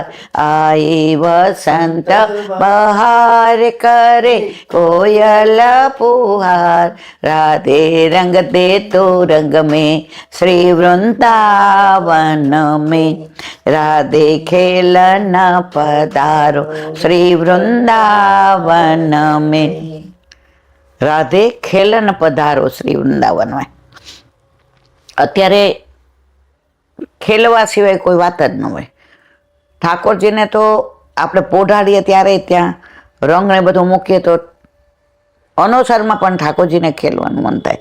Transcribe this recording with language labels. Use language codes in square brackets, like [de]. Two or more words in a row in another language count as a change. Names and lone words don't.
[hi] आई बसंत बहार करे कोयल पुकार. राधे रंग दे तो रंग में श्री वृंदावन में. राधे खेलन पधारो श्री वृंदावन में. [gu] રાધે ખેલન પધારો શ્રી વૃંદાવનમાં. અત્યારે ખેલવા સિવાય કોઈ વાત જ ન હોય. ઠાકોરજીને તો આપણે પોઢાડીએ ત્યારે ત્યાં રંગને બધું મૂકીએ તો અનોસરમાં પણ ઠાકોરજીને ખેલવાનું મન થાય.